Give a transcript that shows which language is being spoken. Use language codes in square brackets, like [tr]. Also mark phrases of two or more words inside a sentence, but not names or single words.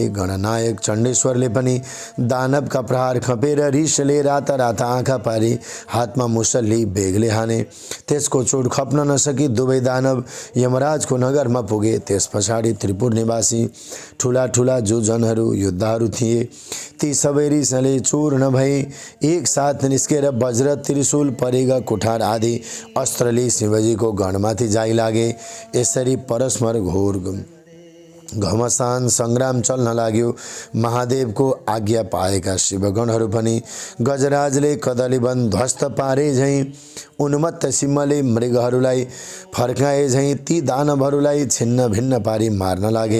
[ne] गणनायक चण्डेश्वरले पनि दानवका प्रहार खपेर रिसले राता राता आँखा पारी हातमा मुसल्ली बेगले हाने। त्यसको चोट खप्न नसकी दुवै दानव यमराजको नगरमा पुगे। त्यस पछाडि त्रिपुर निवासी ठुला ठुला जो जनहरू योद्धाहरू थिए ती सबै रिसले चूर्ण भई एक साथ निस्केर वज्र त्रिशूल परिगा कुठार आदि अस्त्रले शिवजीको गणमाथि जाइ लागे। यसरी परस्पर घोर घमासान सङ्ग्राम चल्न लाग्यो। महादेवको आज्ञा पाएका शिवगणहरू पनि गजराजले कदलीवन ध्वस्त पारे झैँ उन्मत्त सिंहले मृगहरूलाई फर्काए झैँ ती दानवहरूलाई छिन्न भिन्न पारी मार्न लागे।